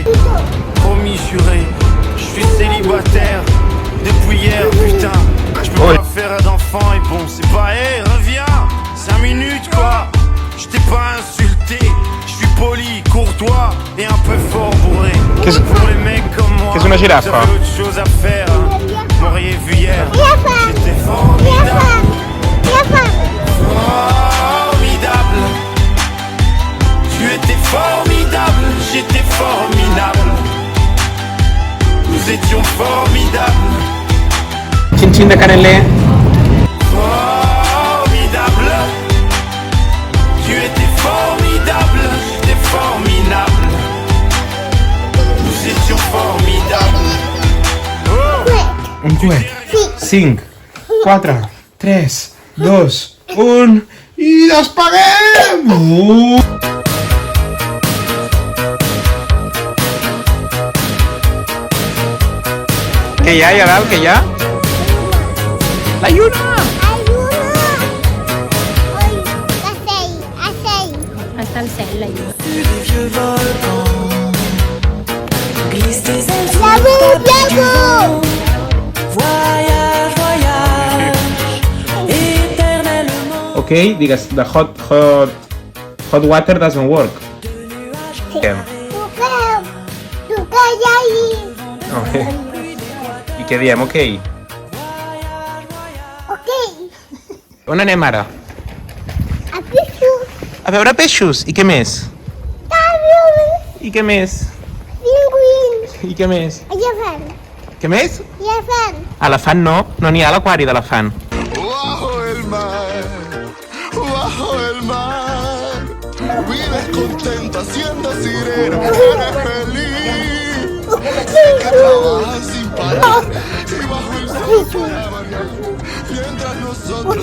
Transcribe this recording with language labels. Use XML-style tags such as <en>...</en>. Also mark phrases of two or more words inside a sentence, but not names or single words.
<fr>Promis, juré, je suis célibataire depuis hier, putain. Je peux pas faire d'enfant et bon, c'est pas, hé, reviens, 5 minutes quoi. Je t'ai pas insulté, je suis poli, courtois et un peu fort bourré. Pour les mecs comme moi, Qu'est-ce que</fr> <ca>una girafa?</ca> <fr>j'avais autre chose à faire, hein. M'auriez vu hier, j'étais formidable. Formidable. Tu étais formidable, j'étais formidable. Nous étions formidables. Chin-chin de caneler. Formidable. Tu étais formidable, j'étais formidable. Nous étions formidables. Oh.</fr> <ca>1, 2, 5, 4, 3, 2, 1 i despeguem! Què hi ha allà dalt, què hi ha? La lluna! Està al cel, la lluna. Okay, digues,</ca> <en>the hot water doesn't work.</en> <ca>Què? Okay. I què diem, ok? On anem ara? A veure peixos. I què més? I què més? I què més? Què més? Elefant no, no n'hi ha a l'aquari d'elefant.</ca> <es>Bajo el mar, vives contenta siendo sirena, eres feliz, sé que trabajas sin parar, y bajo el sol para variar, mientras nosotros</es>